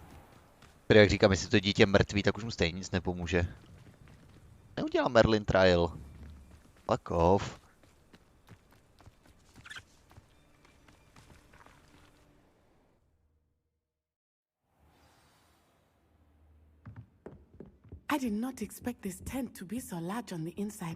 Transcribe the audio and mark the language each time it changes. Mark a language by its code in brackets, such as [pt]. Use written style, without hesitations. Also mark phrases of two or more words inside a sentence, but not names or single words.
[cs] Který, jak říkám, jestli to dítě mrtvý, tak už mu stejně nic nepomůže. Neudělám Merlin trial. [en] Fuck off. I did not expect this tent to be so large on the inside.